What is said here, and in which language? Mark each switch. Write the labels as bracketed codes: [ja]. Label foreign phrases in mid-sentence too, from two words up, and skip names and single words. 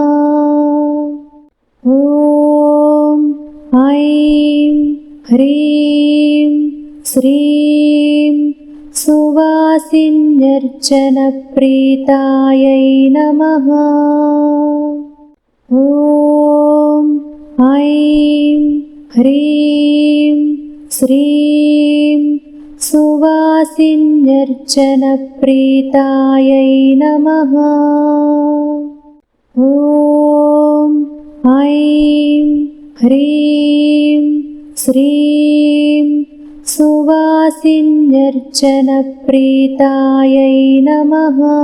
[sa] ఓం ఐం హ్రీం శ్రీం సువాసిన్యర్చన ప్రీతాయై నమః. ఓం ఐం హ్రీం श्रीं सुवासिन्यर्चनप्रीतायै नमः। ॐ ऐं ह्रीं श्रीं सुवासिन्यर्चनप्रीतायै नमः।